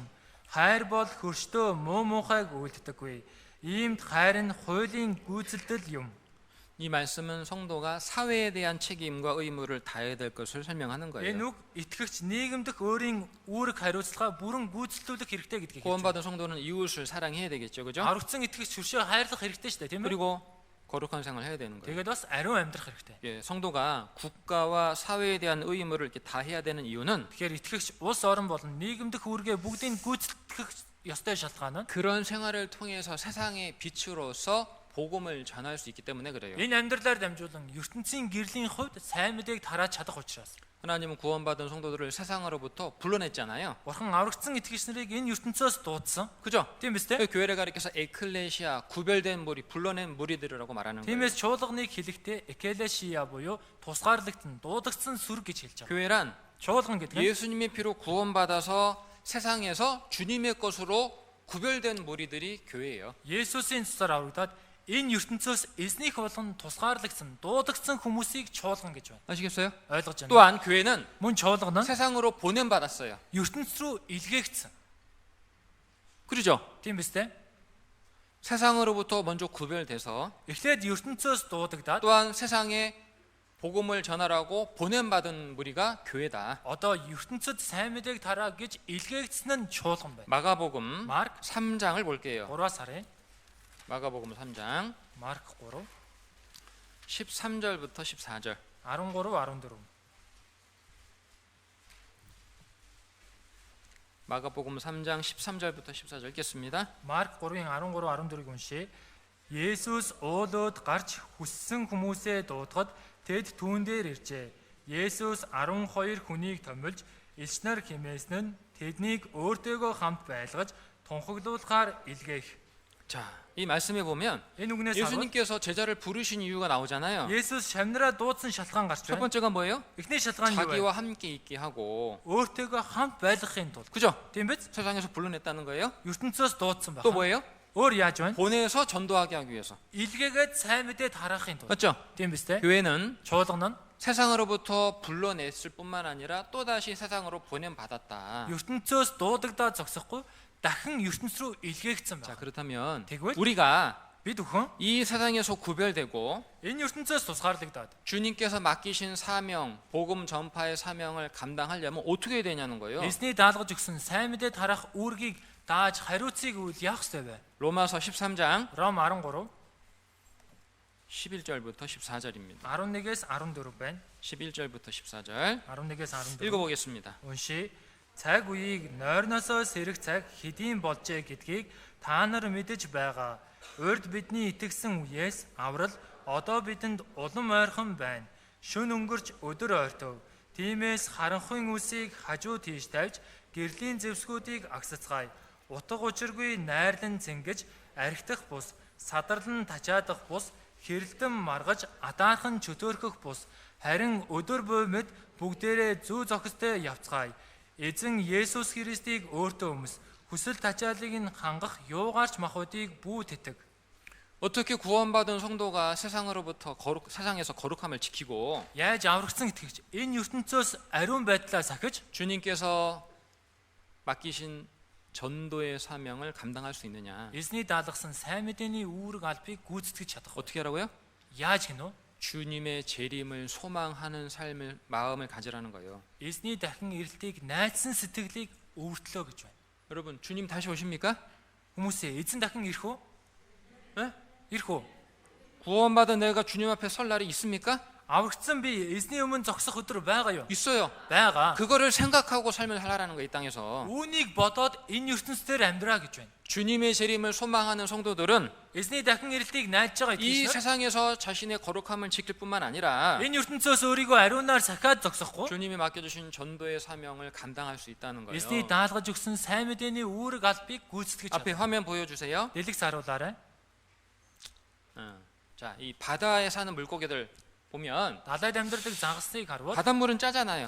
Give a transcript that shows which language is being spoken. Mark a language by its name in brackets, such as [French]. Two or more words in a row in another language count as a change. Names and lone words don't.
[Mongolian] Хайр бол хөрштөө муу муухайг үйлддэггүй. Иймд хайр нь хуулийн гүйцэлдэл юм. [Korean] 이 말씀은 성도가 사회에 대한 책임과 의무를 다해야 될 것을 설명하는 [Mongolian] Энэ [Korean] 거예요. [Mongolian] үг итгэгч нийгэмдэх өөрийн үүрэг хариуцлага бүрэн гүйцэлдүүлэх хэрэгтэй гэдгийг хэлж байна. [Korean] 구원받은 성도는 이웃을 사랑해야 되겠죠, 그죠? [Mongolian] Аврагдсан итгэгч хөршөө хайрлах хэрэгтэй шүү дээ, тийм ээ? [Korean] 그리고 거룩한 생활을 해야 되는 거예요. [Mongolian] Тэгээд бас ариун амьдрах хэрэгтэй. [Korean] 예, 성도가 국가와 사회에 대한 의무를 이렇게 다 해야 되는 이유는 [Mongolian] Тэгэхээр итгэгч улс орон болон нийгэмдэх үүргээ бүгдийг гүйцэтгэх ёстой шалтгаан нь [Korean] 그런 생활을 통해서 세상의 빛으로서 복음을 전할 수 있기 때문에 그래요. [Mongolian] энэ амьдралаар дамжуулан ертөнцийн гэрлийн хувьд сайн мэдээг тарааж чадах учраас. [Korean] 하나님은 구원받은 성도들을 세상으로부터 불러냈잖아요. [Mongolian] Бурхан аврагдсан итгэгч нарыг энэ ертөнцөөс дуудсан. [Korean] 그죠? [Mongolian] Тийм биз дээ? [Korean] 교회를 가리켜서 에클레시아 구별된 무리, 불러낸 무리들이라고 말하는 거예요. [Mongolian] Тиймээс чуулганыг хэлэхдээ экелешия буюу тусгаарлагдсан, дуудагдсан сүр гэж хэлж байгаа. [Korean] 교회란 [Mongolian] Чуулган гэдэг нь [Korean] 예수님의 피로 구원받아서 세상에서 주님의 것으로 구별된 무리들이 교회예요. [Mongolian] Есүсийн цусаар аврагдаад энэ ертөнцөөс эзнийг болгон тусгаарлагдсан, дуудагдсан хүмүүсийг чуулган гэж байна. [Korean] 아시겠어요? [Mongolian] Ойлгож байна. [Korean] 또한 교회는 [Mongolian] Мөн чуулган нь [Korean] 세상으로 보냄받았어요. [Mongolian] ертөнц рүү илгээгдсэн. [Korean] 그렇죠? [Mongolian] Тийм биз дээ? [Korean] 세상으로부터 먼저 구별돼서 [Mongolian] Эхлээд ертөнцөөс дуудагдаад [Korean] 또한 세상에 복음을 전하라고 보냄받은 무리가 교회다. [Mongolian] одоо ертөнцөд сайн мэдээг тараа гэж илгээгдсэн нь чуулган байна. [Korean] 마가복음 [Mongolian] Марк [Korean] 3장을 볼게요. [Mongolian] 3-аас харъя. [Korean] 마가복음 3장 [Mongolian] Марк 3 [Korean] 13절부터 14절. [Mongolian] 13 14. [Korean] 마가복음 3장 13절부터 14절 읽겠습니다. [Mongolian] Марк 3-ын 13 14-ийг уншия. Есүс уулууд гарч хүссэн хүмүүсээ дуудахад тэд түүн дээр иржээ. Есүс 12 хүнийг томилж элч нар хэмээсэн нь тэднийг өөртөөгөө хамт байлгаж тунхаглуулахаар илгээх. [Korean] 자, 이 말씀에 보면 [Mongolian] Энэ үгнээс харахад [Korean] 예수님께서 제자를 부르신 이유가 나오잖아요. [Mongolian] Есүс шавнараа дуудсан шалтгаан гарч [Korean] 첫 [Mongolian] байна. [Korean] 번째가 뭐예요? [Mongolian] Эхний шалтгаан юу вэ? [Korean] 자기와 함께 있게 하고, [Mongolian] Өөртөөгөө хамт байлгахын тулд. [Korean] 그죠? [Mongolian] Тийм биз? [Korean] 세상에서 불러냈다는 거예요. [Mongolian] ертөнцөөс дуудсан [Korean] 또 [Mongolian] байна. [Korean] 뭐예요? [Mongolian] Өөр яаж байна? [Korean] 보내서 전도하게 하기 위해서. [Mongolian] Илгээгээд сайн мэдээ тараахын тулд. [Korean] 맞죠? [Mongolian] Тийм биз дээ? [Korean] 교회는 [Mongolian] Чуулган нь [Korean] 세상으로부터 불러냈을 뿐만 아니라 또 다시 세상으로 보냄 받았다. [Mongolian] ертөнцөөс дуудагдаад зогсохгүй дахин ертөнц рүү илгээгдсэн [Korean] 자, [Mongolian] байна. [Korean] 그렇다면 [Mongolian] тэгвэл [Korean] 우리가 [Mongolian] бид өхөн [Korean] 이 세상에서 구별되고 [Mongolian] энэ ертөнцөөс тусгаарлагдаад [Korean] 주님께서 맡기신 사명, 복음 전파의 사명을 감당하려면 어떻게 해야 되냐는 거예요. [Mongolian] эзний даалгаж өгсөн сайн мэдээ тарах үүргийг дааж хариуцыг үйл яах ёстой вэ? [Korean] 로마서 13장 [Mongolian] Ром 13 [Korean] 11절부터 14절입니다. [Mongolian] 11-ээс 14 байна. [Korean] 11절부터 14절 [Mongolian] 11-ээс 14 [Korean] 읽어보겠습니다. [Mongolian] уншия. Цаг үеийг нойрносоо сэрэх цаг хэдийн болжээ гэдгийг та нар мэдэж байгаа. Урд бидний итгэсэн үеэс аврал одоо бидэнд улам ойрхон байна. Шөнө өнгөрч өдөр ойртов. Тиймээс харанхуйн үсийг хажуу тийш тавьж гэрлийн зэвсгүүдийг агсацгаая. Утга учиргүй найрлан цэнгэж архитах бус, садарлан тачаадах бус, хэрэлдэн маргаж атаархан чөтөөрхөх бус. Харин өдөр буй мэд бүгдээрээ зүү зохистой явцгаая. Эзэн Есүс Христийг өөртөө өмс. хүсэл тачаалыг нь хангах юугаарч махуудыг бүү тэтг. [Korean] 어떻게 구원받은 성도가 세상에서 거룩함을 지키고 [Mongolian] Яаж аврагдсан итгэгч энэ ертөнцөөс ариун байдлаа сахиж [Korean] 주님께서 맡기신 전도의 사명을 감당할 수 있느냐? [Mongolian] эзний даалгасан сайн мэдээний үүрэг албыг гүйцэтгэж чадах. [Korean] 어떻게 하라고요? [Mongolian] Яаж гинөө? [Korean] 주님의 재림을 소망하는 마음을 가지라는 거예요. [Mongolian] Эзний дахин ирэлтийг найдсан сэтгэлийг өвөртлөө гэж байна. [Korean] 여러분, 주님 다시 오십니까? [Mongolian] Хүмүүсээ эзэн дахин ирэх үү? [Korean] 예? [Mongolian] Ирэх үү? [Korean] 구원받은 내가 주님 앞에 설 날이 있습니까? [Mongolian] Аврагдсан би эзний өмнө зогсох өдөр байгаа юу? [Korean] 있어요. [Mongolian] Байгаа. [Korean] 그거를 생각하고 삶을 살라라는 거예요, 이 땅에서. [Mongolian] Үүнийг бодоод энэ ертөнцийн амьдраа гэж байна. [Korean] 주님의 재림을 소망하는 성도들은 [Mongolian] Эзний дахин ирэлтийг найдаж байгаа [Korean] 이 [Mongolian] итгэгч нар [Korean] 세상에서 자신의 거룩함을 지킬 뿐만 아니라 [Mongolian] энэ ертөнцөөс өөрийгөө ариунаар сахиад зогсохгүй [Korean] 주님이 맡겨주신 전도의 사명을 감당할 수 있다는 거예요. [Mongolian] эзний даалгаж өгсөн сайн мэдээний үүрэг албыг гүйцэтгэж [Korean] 앞에 [Mongolian] чадах. [Korean] 화면 보여주세요. [Mongolian] Дэлгэц харуулаарай. [Korean] 자, 이 바다에 사는 물고기들 보면 [Mongolian] Далайд амьдардаг загасныг харвал [Korean] 바닷물은 짜잖아요.